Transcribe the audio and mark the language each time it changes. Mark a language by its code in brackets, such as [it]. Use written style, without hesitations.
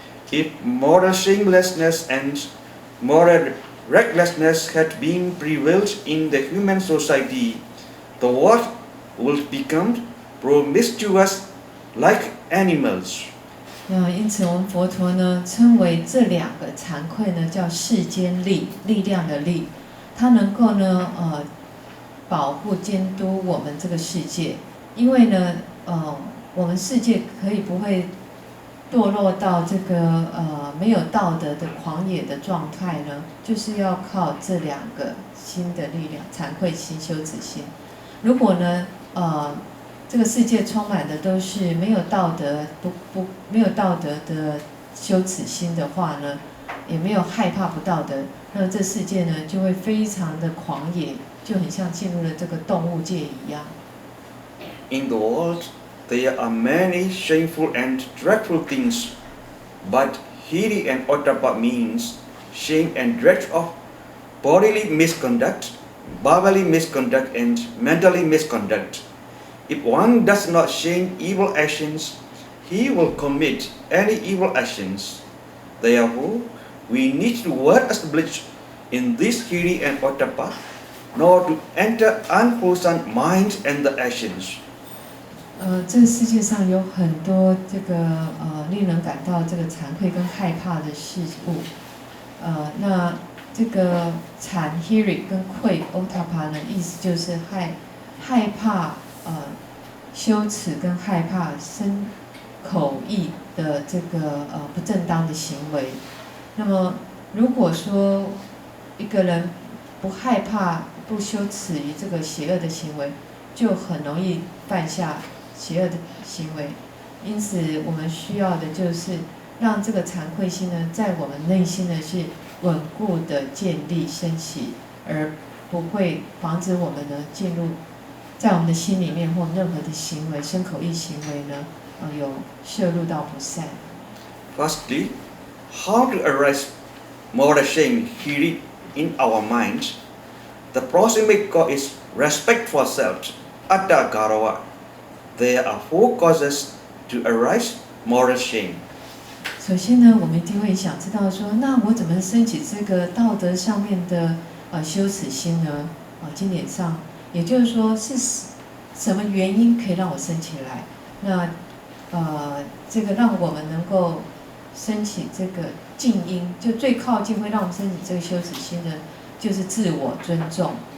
[en] If moral shamelessness and moral recklessness had been prevalent in the human society, the world would become promiscuous like animals. [zh] 那因此，我们佛陀呢称为这两个惭愧呢叫世间力，力量的力，它能够呢保护监督我们这个世界，因为呢我们世界可以不会堕落到这个没有道德的狂野的状态呢，就是要靠这两个心的力量，惭愧心、羞耻心。如果呢这个世界充满的都是没有道德没有道德的羞耻心的话呢，也没有害怕不道德，那么这世界呢就会非常的狂野，就很像进入了这个动物界一样。 [en] In the world, there are many shameful and dreadful things, but hiri and ottappa means shame and dread of bodily misconduct, verbally misconduct, and mentally misconduct. If one does not shame evil actions, he will commit any evil actions. Therefore, we need to well establish in this hiri and ottappa, nor to enter unpleasant minds and the actions. [zh] 这个世界上有很多这个令人感到这个惭愧跟害怕的事物，那这个惭 hiri 跟愧 ottappa 呢，意思就是害怕羞耻跟害怕身口意的这个不正当的行为。那么如果说一个人不害怕不羞耻于这个邪恶的行为，就很容易犯下邪恶的行为。因此我们需要的就是让这个惭愧心呢在我们内心呢是稳固的建立升起，而不会防止我们呢进入在我们的心里面或任何的行为身口意行为呢有摄入到不善。 [en] Firstly, how to arise moral shame hiri in our minds? The proximate cause is respect for self, atta garawa. There are 4 causes to arise moral shame. [zh] 首先呢，我们一定会想知道说，那我怎么升起这个道德上面的羞耻心呢？经典上，也就是说是什么原因可以让我升起来？那这个让我们能够升起这个静因，就最靠近会让我们升起这个羞耻心的，就是自我尊重。